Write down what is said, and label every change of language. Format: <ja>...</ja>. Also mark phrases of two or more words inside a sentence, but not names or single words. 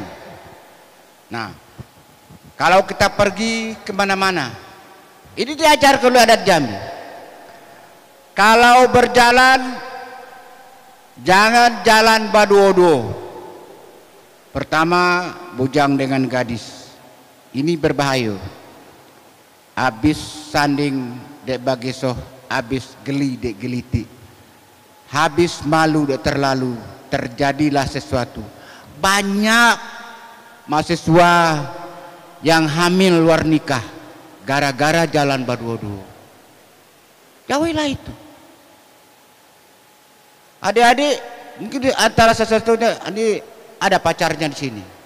<id>Nah, kalau kita pergi kemana-mana, ini diajarkan oleh adat Jambi. Kalau berjalan, jangan jalan baduo-duo. Pertama, bujang dengan gadis. Ini berbahaya.</id> <jax>Habis sanding dek bagesoh, habis geli dek geliti. Habis malu dek terlalu,</jax> <id>terjadilah sesuatu. Banyak mahasiswa yang hamil luar nikah gara-gara jalan baduo-duo. Jauhilah itu. Adik-adik, mungkin antara sesuatunya ini ada pacarnya di sini.</id>